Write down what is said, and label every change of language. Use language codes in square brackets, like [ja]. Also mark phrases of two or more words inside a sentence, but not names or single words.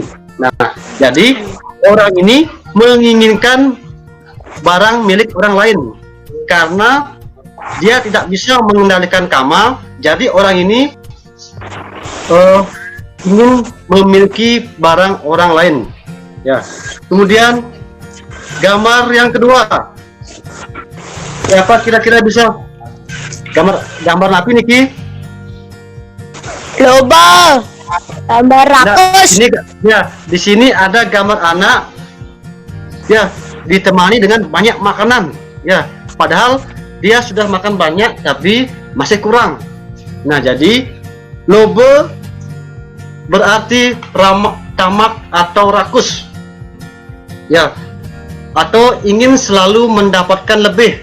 [id] Nah, jadi orang ini menginginkan barang milik orang lain karena dia tidak bisa mengendalikan kama. Jadi orang ini ingin memiliki barang orang lain. Ya. Kemudian gambar yang kedua, siapa kira-kira bisa gambar [ban] napi Niki? [id] Loba. Gambar rakus. Di sini ada gambar anak, ya, ditemani dengan banyak makanan, ya. Padahal dia sudah makan banyak tapi masih kurang. Nah, jadi lobe berarti tamak atau rakus, ya, atau ingin selalu mendapatkan lebih.